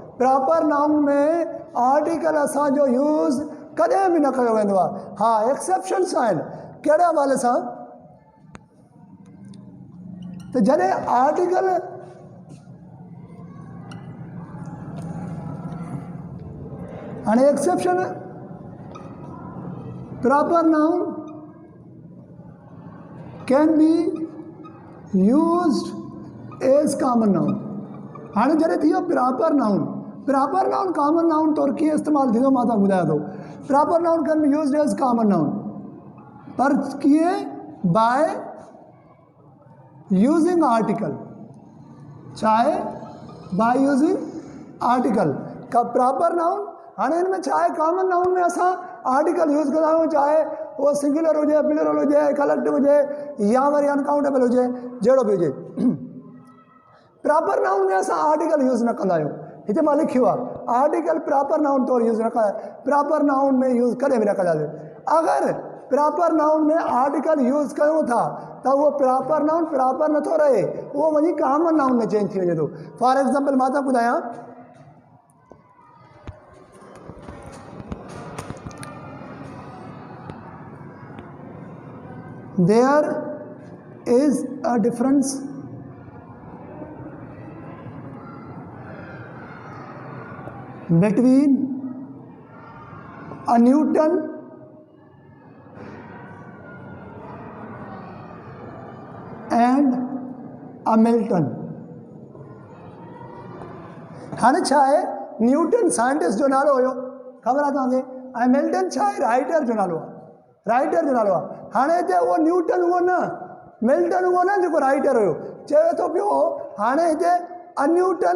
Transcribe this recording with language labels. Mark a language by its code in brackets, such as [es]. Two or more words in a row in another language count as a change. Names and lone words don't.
[en] proper noun [sd] में आर्टिकल असांजो यूज़ कॾहिं बि न कयो वेंदो आहे। हा, एक्सेप्शन्स आहिनि। कहिड़े हवाले सां? त जॾहिं आर्टिकल हाणे [en] exception proper noun can be used as common noun. [sd] हाणे जॾहिं थी वियो [en] proper noun common noun [sd] तौरु कीअं इस्तेमालु थींदो मां तव्हांखे ॿुधायां थो। [en] proper noun can be used as common noun, [sd] पर कीअं? [en] by using article. चाहे by using article का proper noun. [sd] हाणे हिन में छा आहे, [en] common noun [sd] में असां [en] article use [sd] कंदा आहियूं, चाहे उहो सिंगुलर हुजे, प्लूरल हुजे, कलेक्टिव हुजे या वरी अनकाउंटेबल हुजे, जहिड़ो बि हुजे। [en] proper noun [sd] में असां [en] article use [sd] न कंदा आहियूं। हिते मां लिखियो आहे [en] article proper noun [sd] तौरु यूज़ न कंदा। [en] proper noun [sd] में यूज़ कॾहिं बि न कंदासीं। अगरि [en] proper noun [sd] में [en] article use [sd] कयूं था त उहो [en] proper noun proper [sd] नथो रहे, उहो वञी [en] common noun [sd] में चेंज थी वञे थो। [en] for example [sd] मां तव्हांखे ॿुधायां, [en] there is a difference between a Newton and a Milton। [sd] हाणे छा आहे, न्यूटन साइंटिस्ट जो नालो हुयो, ख़बर आहे तव्हांखे, ऐं मिल्टन छा आहे, राइटर जो नालो आहे। हाणे हिते उहो न्यूटन उहो न, मिल्टन उहो न जेको राइटर हुयो, चवे थो पियो हाणे हिते अन्यूटन।